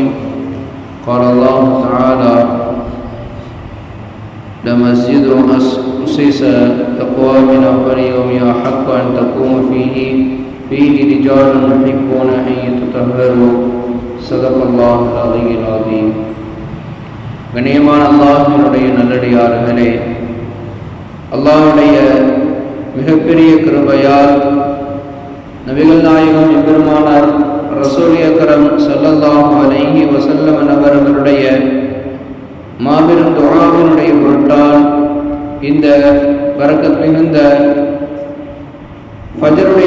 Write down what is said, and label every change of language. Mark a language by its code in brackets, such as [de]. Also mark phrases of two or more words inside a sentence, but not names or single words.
[ar] قال الله تعالى: لمسجد أسس تقوى من أول يوم أحق أن تقوم فيه رجال يحبون أن يتطهروا. صدق الله العلي العظيم. [ta] கண்ணியமான அல்லாஹ்வினுடைய நல்லடியார்களே, அல்லாஹ்வுடைய மிகப்பெரிய கிருபையால் நபிகள் நாயகம் எம்பெருமானார் [ar] رسول أكرم صلى الله عليه [ta] வஸல்லம் அவர்களுடைய மாபெரும் துஆவினுடைய பொருட்டால் இந்த பரக்கத் மிகுந்த ஃபஜ்ருடைய